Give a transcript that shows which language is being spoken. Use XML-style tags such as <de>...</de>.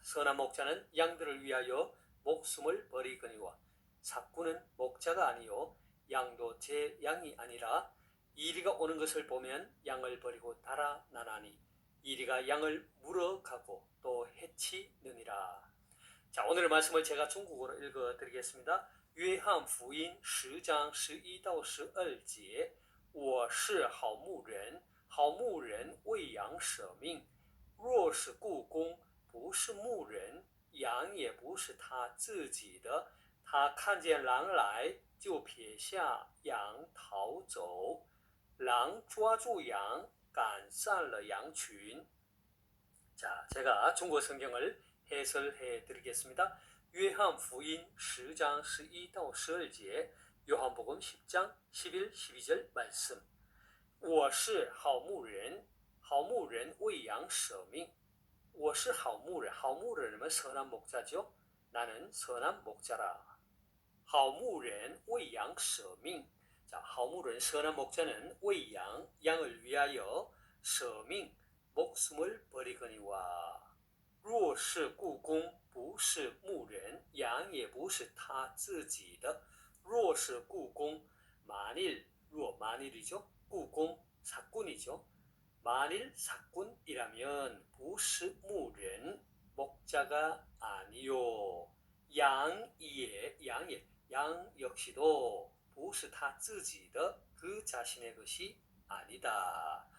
<ko>선한 목자는 양들을 위하여 목숨을 버리거니와 삭구는 목자가 아니요 양도 제 양이 아니라 이리가 오는 것을 보면 양을 버리고 달아나나니 이리가 양을 물어가고 또 해치느니라. 자, 오늘의 말씀을 제가 중국어로 읽어드리겠습니다.</ko> <zh>约翰福音10章11到12节，我是好牧人，好牧人为羊舍命。若是雇工，不是牧人，羊也不是他自己的，他看见狼来，就撇下羊逃走。狼抓住羊，赶散了羊群。</zh> <ko>자, 제가 중국어 성경을 해설해 드리겠습니다. 요한福音 10장 11到12节, 요한복음 10장 11, 12절 말씀.</ko> <zh>我是好牧人，好牧人为羊舍命。我是好牧人，好牧人은</zh> <ko>선한 목자죠. 나는 선한 목자라.</ko> <zh>好牧人为羊舍命.</zh> <ko>자, 好牧人 선한 목자는 为羊 양을 위하여 舍命 목숨을 버리거니와</ko> <zh>若是雇工不是牧人羊也不是他自己的若是雇工</zh> <ko>만일 만일이죠. 雇工 사꾼이죠. 만일 사꾼이라면</ko> <zh>不是牧人</zh> <ko>목자가 아니요 양이에 양 역시도</ko> <zh>不是他自己的</zh> <ko>그 자신의 것이 아니다.</ko>